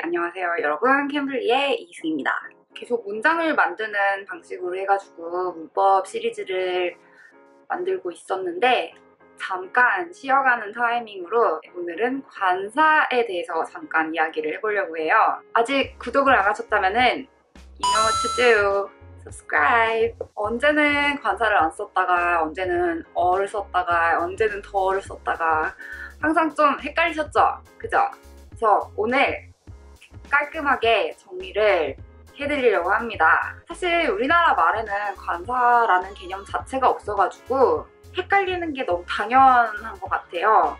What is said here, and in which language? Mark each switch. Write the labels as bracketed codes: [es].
[ko] 안녕하세요 여러분, 캠블리의 이승입니다. 계속 문장을 만드는 방식으로 해가지고 문법 시리즈를 만들고 있었는데 잠깐 쉬어가는 타이밍으로 오늘은 관사에 대해서 잠깐 이야기를 해보려고 해요. 아직 구독을 안 하셨다면은 [en] You know what to do. subscribe. [ko] 언제는 관사를 안 썼다가 언제는 어를 썼다가 언제는 더를 썼다가 항상 좀 헷갈리셨죠? 그죠? 그래서 오늘 깔끔하게 정리를 해드리려고 합니다. 사실 우리나라 말에는 관사라는 개념 자체가 없어가지고 헷갈리는 게 너무 당연한 것 같아요.